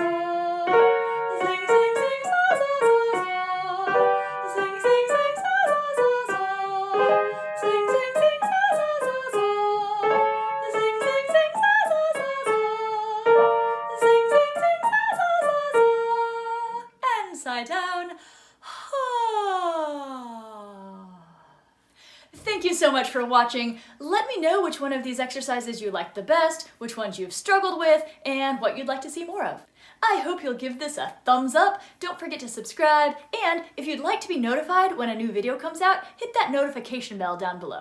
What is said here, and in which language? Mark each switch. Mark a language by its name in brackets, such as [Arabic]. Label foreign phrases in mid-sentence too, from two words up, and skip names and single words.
[English] Zing, zing, zing, za, za, za, za. Zing, zing, zing, za, za, za, za. Zing, zing, zing, za, za, za, za. Zing, zing, zing, za, za, za, za. Zing, zing, zing, za, za, za, za. And side down. Thank you so much for watching. Let me know which one of these exercises you liked the best, which ones you've struggled with, and what you'd like to see more of. I hope you'll give this a thumbs up. Don't forget to subscribe, and if you'd like to be notified when a new video comes out, hit that notification bell down below.